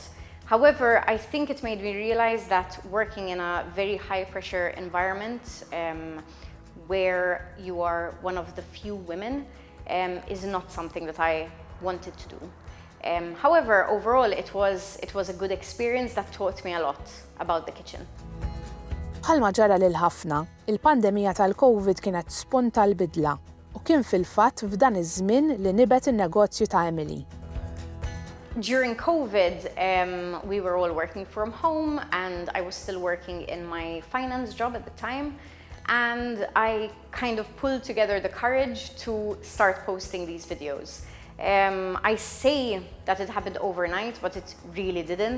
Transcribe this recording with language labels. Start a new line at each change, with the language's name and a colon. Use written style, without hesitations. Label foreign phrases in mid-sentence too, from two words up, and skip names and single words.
English: However, I think it made me realize that working in a very high pressure environment where you are one of the few women is not something that I wanted to do. However, overall, it was a good experience that taught me a lot about the kitchen.
Maltese: Bħalma ġara lil ħafna, il-pandemija tal-COVID kienet spunt tal-bidla u kien fil-fatt f'dan iż-żmien li nibet in-negozju ta' Emily.
English: During COVID, we were all working from home and I was still working in my finance job at the time. And I kind of pulled together the courage to start posting these videos. I say that it happened overnight, but it really didn't.